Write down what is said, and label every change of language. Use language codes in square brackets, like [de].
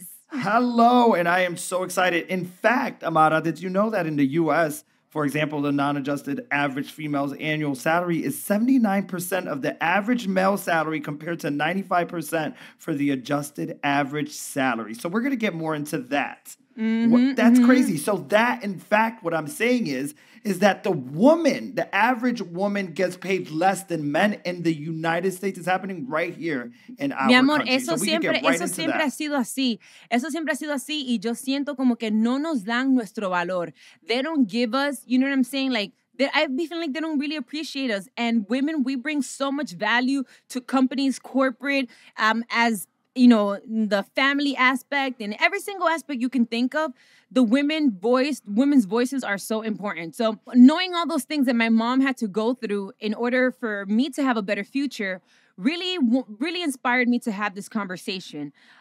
[en] Hello, and I am so excited. In fact, Amara, did you know that in the U.S., for example, the non-adjusted average female's annual salary is 79% of the average male salary compared to 95% for the adjusted average salary. So we're going to get more into that. That's crazy. So that, in fact, what I'm saying is that the average woman gets paid less than men in the United States. It's happening right here in our country. [es] Eso siempre ha sido así. Eso siempre ha sido así. Y yo siento como que no nos dan nuestro valor. [en] They don't give us, you know what I'm saying? Like, I be feeling like they don't really appreciate us. And women, we bring so much value to companies, corporate, as the family aspect and every single aspect you can think of. The women's voices are so important. So knowing all those things that my mom had to go through in order for me to have a better future really inspired me to have this conversation.